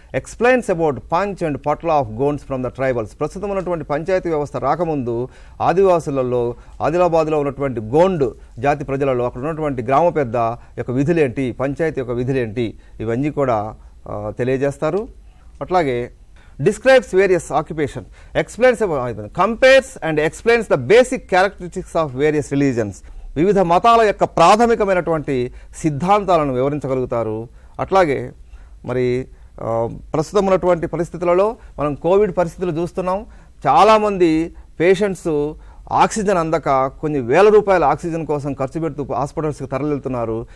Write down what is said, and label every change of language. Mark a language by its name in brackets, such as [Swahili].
[English] Explains about panch and పట్ల of Gonds from the tribals. [Telugu] ప్రస్తుతం ఉన్నటువంటి పంచాయతీ వ్యవస్థ రాకముందు ఆదివాసులలో ఆదిలాబాద్లో ఉన్నటువంటి గోండ్ జాతి ప్రజలలో అక్కడ ఉన్నటువంటి గ్రామ పెద్ద యొక్క విధులేంటి, పంచాయతీ యొక్క విధులేంటి, ఇవన్నీ కూడా తెలియజేస్తారు. అట్లాగే [English] describes various occupation, compares and explains the basic characteristics of various religions. [Telugu] వివిధ మతాల యొక్క ప్రాథమికమైనటువంటి సిద్ధాంతాలను వివరించగలుగుతారు. అట్లాగే మరి ప్రస్తుతం ఉన్నటువంటి పరిస్థితులలో మనం కోవిడ్ పరిస్థితులు చూస్తున్నాం. చాలామంది పేషెంట్స్ ఆక్సిజన్ అందక కొన్ని వేల రూపాయల ఆక్సిజన్ కోసం ఖర్చు పెడుతూ హాస్పిటల్స్కి తరలివెళ్తున్నారు.